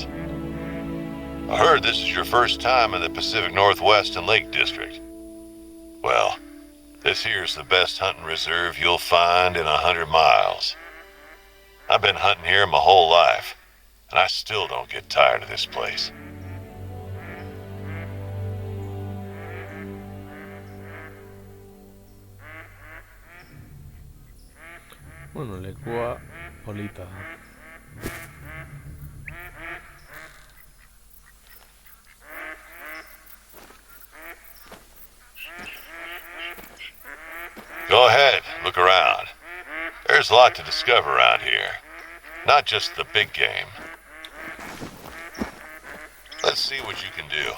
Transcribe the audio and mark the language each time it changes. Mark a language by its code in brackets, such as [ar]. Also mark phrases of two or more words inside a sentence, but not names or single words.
[en] I heard this is your first time in the Pacific Northwest and Lake District. Well, this here's the best hunting reserve you'll find in 100 miles. I've been hunting here my whole life, and I still don't get tired of this place. [eu] Bueno, lekua polita da. [en] Go ahead, look around. There's a lot to discover around here. Not just the big game. Let's see what you can do.